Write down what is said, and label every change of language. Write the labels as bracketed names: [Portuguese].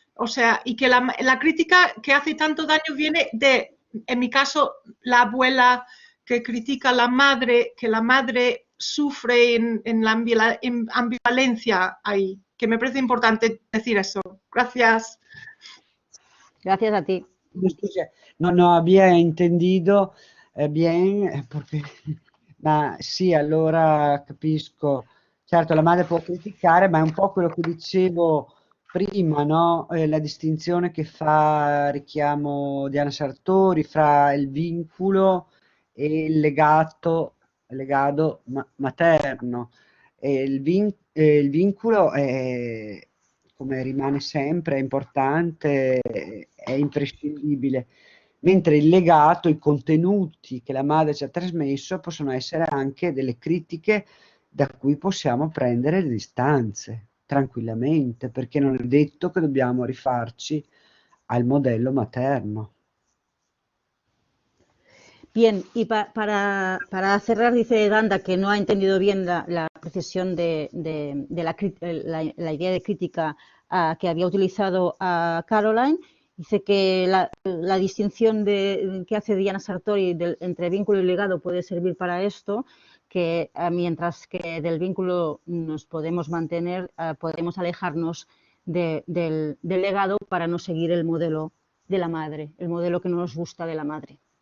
[Spanish] O sea, y que la crítica que hace tanto daño viene de, en mi caso, la abuela que critica a la madre, que la madre sufre en la ambivalencia ahí, que me parece importante decir eso. Gracias. Gracias a ti. No había entendido bien, porque, [Italian] ma sì, allora capisco. Certo, la madre può criticare, ma è un po' quello che dicevo prima, no? La distinzione che fa richiamo Diana Sartori fra il vincolo e il legado materno. Il vincolo è come rimane sempre, è importante, è imprescindibile. Mentre il legato, i contenuti che la madre ci ha trasmesso possono essere anche delle critiche da cui possiamo prendere le distanze tranquillamente, perché non è detto che dobbiamo rifarci al modello materno. [Spanish] Bien, y para cerrar, dice Ganda que no ha entendido bien la precisión de la idea de crítica que había utilizado a Caroline. Dice que la distinción que hace Diana Sartori entre vínculo y legado puede servir para esto, que mientras que del vínculo nos podemos mantener, podemos alejarnos del legado para no seguir el modelo de la madre, el modelo que no nos gusta de la madre.